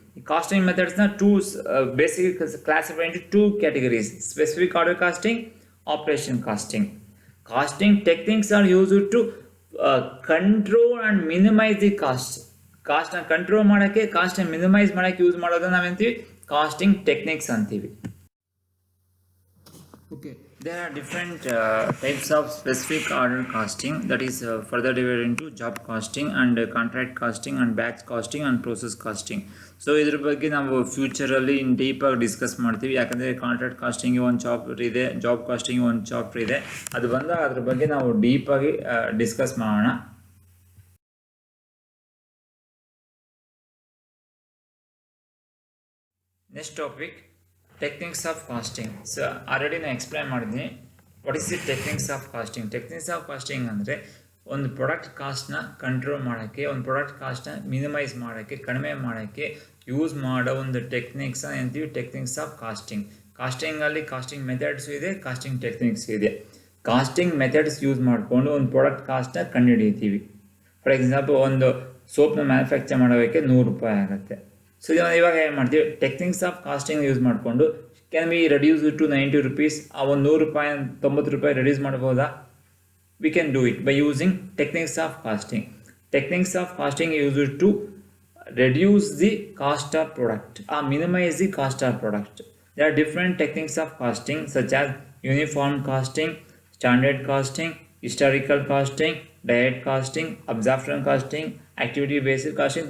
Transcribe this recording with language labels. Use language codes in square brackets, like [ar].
[en] ಈ ಕಾಸ್ಟಿಂಗ್ ಮೆಥಡ್ಸ್ನ basic classify into two categories: specific order costing, operation costing. Costing techniques are use to control and minimize the cost. [kn] ಕಾಸ್ಟ್ನ control ಮಾಡೋಕ್ಕೆ, ಕಾಸ್ಟ್ನ minimise ಮಾಡೋಕ್ಕೆ use ಮಾಡೋದನ್ನ ನಾವೇಂತೀವಿ casting techniques ಅಂತೀವಿ. [en] Okay, there are different types of specific order costing, that is further divided into job costing and contract costing and batch costing and process costing. [kn] So ಇದ್ರ ಬಗ್ಗೆ ನಾವು ಫ್ಯೂಚರಲ್ಲಿ ಡೀಪಾಗಿ discuss ಮಾಡ್ತೀವಿ. ಯಾಕಂದರೆ contract casting ಒಂದು chapter ಇದೆ, job casting ಒಂದು chapter ಇದೆ. ಅದು ಬಂದಾಗ ಅದ್ರ ಬಗ್ಗೆ ನಾವು ಡೀಪಾಗಿ ಡಿಸ್ಕಸ್ ಮಾಡೋಣ. [en] Next topic, techniques of costing. So already [kn] ನಾನು ಎಕ್ಸ್ಪ್ಲೈನ್ ಮಾಡಿದ್ದೀನಿ [en] What is the techniques of costing. [kn] Techniques of casting ಅಂದರೆ ಒಂದು ಪ್ರಾಡಕ್ಟ್ ಕಾಸ್ಟ್ನ ಕಂಟ್ರೋಲ್ ಮಾಡೋಕ್ಕೆ, ಒಂದು ಪ್ರಾಡಕ್ಟ್ ಕಾಸ್ಟ್ನ ಮಿನಿಮೈಸ್ ಮಾಡೋಕ್ಕೆ, ಕಡಿಮೆ ಮಾಡೋಕ್ಕೆ ಯೂಸ್ ಮಾಡೋ ಒಂದು ಟೆಕ್ನಿಕ್ಸ್ ಅಂತೀವಿ techniques of casting. ಕಾಸ್ಟಿಂಗಲ್ಲಿ casting methods ಇದೆ, ಕಾಸ್ಟಿಂಗ್ ಟೆಕ್ನಿಕ್ಸ್ ಇದೆ. ಕಾಸ್ಟಿಂಗ್ ಮೆಥಡ್ಸ್ ಯೂಸ್ ಮಾಡಿಕೊಂಡು ಒಂದು ಪ್ರಾಡಕ್ಟ್ ಕಾಸ್ಟ್ನ ಕಂಡುಹಿಡಿತೀವಿ. ಫಾರ್ ಎಕ್ಸಾಂಪಲ್, ಒಂದು ಸೋಪ್ನ ಮ್ಯಾನುಫ್ಯಾಕ್ಚರ್ ಮಾಡೋದಕ್ಕೆ 100 ರೂಪಾಯಿ ಆಗುತ್ತೆ. ಸೊ ಇವಾಗ ಏನು ಮಾಡ್ತೀವಿ, ಟೆಕ್ನಿಕ್ಸ್ ಆಫ್ ಕಾಸ್ಟಿಂಗ್ ಯೂಸ್ ಮಾಡಿಕೊಂಡು [en] Can we reduce to 90 rupees. [kn] ಆ ಒಂದು 100 ರೂಪಾಯಿ 90 ರೂಪಾಯಿ ರೆಡ್ಯೂಸ್ ಮಾಡ್ಬೋದಾ? [en] We can do it by using techniques of costing. Techniques of costing use to reduce the cost of product or minimize the cost of product. There are different techniques of costing such as uniform costing, standard costing, historical costing, direct costing, absorption costing, activity based costing.